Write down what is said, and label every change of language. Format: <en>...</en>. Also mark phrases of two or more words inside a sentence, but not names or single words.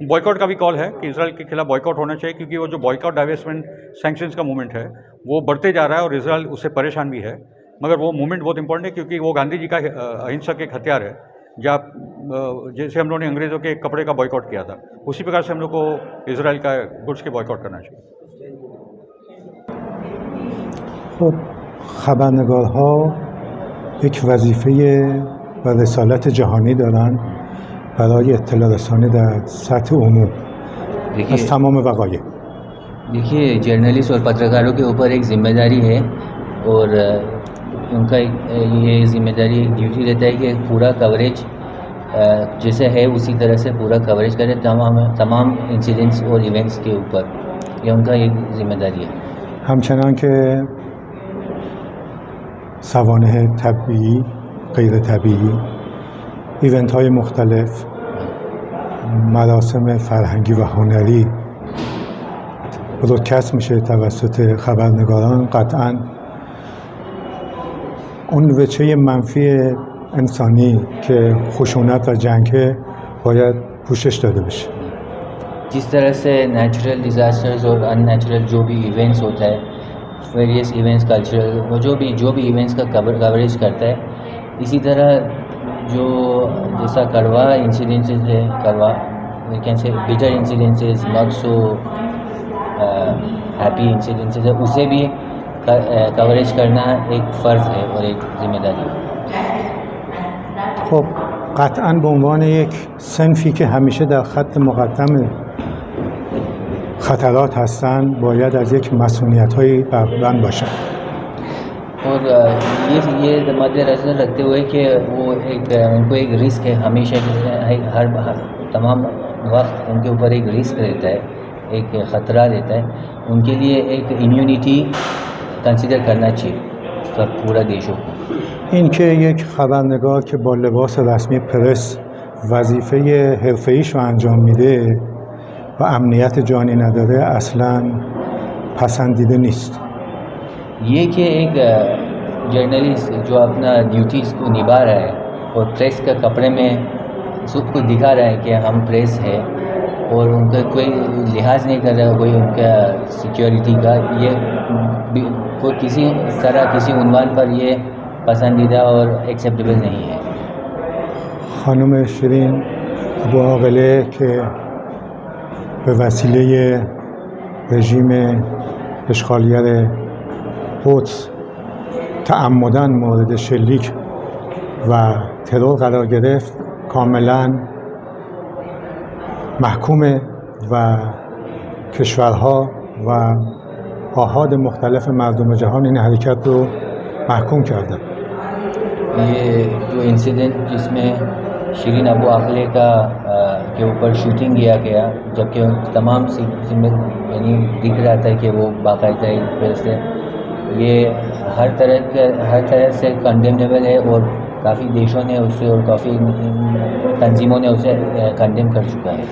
<hi>बॉयकॉट का भी कॉल है कि इजराइल के खिलाफ बॉयकॉट होना चाहिए, क्योंकि वो जो</hi> <en>boycott, divestment, sanctions</en> <hi>का मूवमेंट है वो बढ़ते जा रहा है और इजराइल उससे परेशान भी है। मगर वो मूवमेंट बहुत इंपॉर्टेंट है, क्योंकि वो गांधी जी का अहिंसक एक हथियार है। जब जैसे हम लोगों ने अंग्रेज़ों के कपड़े का बॉयकॉट किया था, उसी प्रकार से हम लोग को इजराइल का गुड्स के बॉयकॉट करना चाहिए।</hi> <fa>خب خبرنگارها یک وظیفه و رسالت جهانی دارن برای اطلاع رسانی در سطح عموم از تمام وقایع.</fa> <hi>देखिए, जर्नलिस्ट और पत्रकारों के ऊपर एक जिम्मेदारी है और उनका ये जिम्मेदारी, ड्यूटी रहता है कि पूरा कवरेज जैसे है उसी तरह से पूरा कवरेज करें तमाम इंसिडेंट्स और इवेंट्स के ऊपर। ये उनका एक जिम्मेदारी है।</hi> <fa>همچنان که سوانح طبیعی، غیر طبیعی، ایونت های مختلف، مراسم فرهنگی و هنری برودکست میشه توسط خبرنگاران، قطعاً اون وجه منفی انسانی که خشونت و جنگ باید پوشش داده بشه.</fa> <hi>जिस तरह से</hi> <en>natural disasters</en> <hi>और अननेचुरल जो भी इवेंट्स होता है,</hi> <en>various events, cultural,</en> <hi>वो जो भी इवेंट्स का कवरेज करता है, इसी तरह जो जैसा कड़वा इंसिडेंसेस है, कड़वा</hi> <en>we can say bitter incidences, not so happy incidences</en> <hi>है, उसे भी कवरेज करना एक फ़र्ज़ है और एक जिम्मेदारी है।</hi> <fa>خب قطعاً به عنوان یک صنفی که همیشه در خط مقدم خطرات هستن باید از یک مسئولیت‌هایی بردن باشن.</fa> <hi>और ये मद्देनज़र रखते हुए कि वो उनको एक रिस्क है, हमेशा हर तमाम वक्त उनके ऊपर एक रिस्क रहता है, एक ख़तरा रहता है, उनके लिए एक</hi> <en>immunity consider</en> <hi>करना चाहिए सब पूरा देशों को।</hi> <fa>اینکه یک خبرنگار که با لباس رسمی پرس وظیفه حرفه‌ایش رو انجام میده و امنیت جانی نداره اصلاً پسندیده نیست.</fa> <hi>ये कि एक जर्नलिस्ट जो अपना ड्यूटीज़ को निभा रहा है और प्रेस के कपड़े में सबको दिखा रहा है कि हम प्रेस है और उनका कोई लिहाज नहीं कर रहा, कोई उनका सिक्योरिटी का, ये कोई किसी तरह किसी उन्वान पर ये पसंदीदा और एक्सेप्टेबल नहीं है।</hi> <fa>خانم شیرین ابو عاقله که به وسیله رژیم اشغالگر قدس تعمداً مورد شلیک و ترور قرار گرفت کاملاً محکومه و کشورها و آحاد مختلف مردم جهان این حرکت رو محکوم کردن.</fa> <hi>ये जो इंसिडेंट जिसमें शिरीन अबू आखले का के ऊपर शूटिंग किया गया, जबकि तमाम सिंबल यानी दिख रहा था कि वो बाकायदा एक प्रेस है। ये हर तरह से कंडेमनेबल है और काफ़ी देशों ने उसे और काफ़ी तंजीमों ने उसे कंडेम कर चुका है।</hi>